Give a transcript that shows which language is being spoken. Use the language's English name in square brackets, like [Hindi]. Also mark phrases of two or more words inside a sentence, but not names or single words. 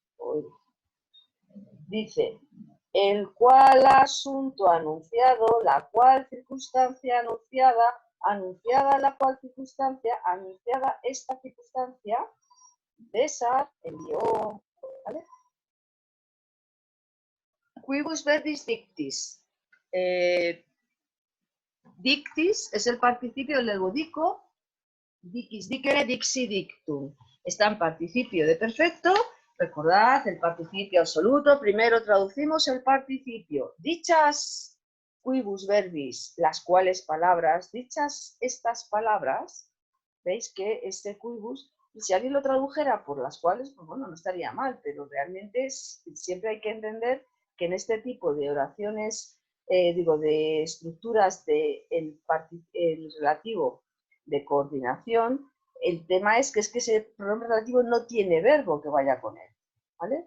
[Spanish] Dice, el cual asunto anunciado, la cual circunstancia anunciada, anunciada la cual circunstancia, anunciada esta circunstancia, César envió, ¿vale? [Latin] Quibus verbis dictis. [Spanish] Dictis es el participio del verbo [Latin] dico, dicis dicere, dixi dictum. [Spanish] Está en participio de perfecto. Recordad el participio absoluto. Primero traducimos el participio. Dichas [Latin] quibus verbis, [Spanish] las cuales palabras, dichas estas palabras, veis que este quibus, si alguien lo tradujera por las cuales, pues bueno, no estaría mal, pero realmente siempre hay que entender que en este tipo de oraciones, de estructuras el relativo de coordinación, el tema es que ese pronombre relativo no tiene verbo que vaya con él, ¿vale?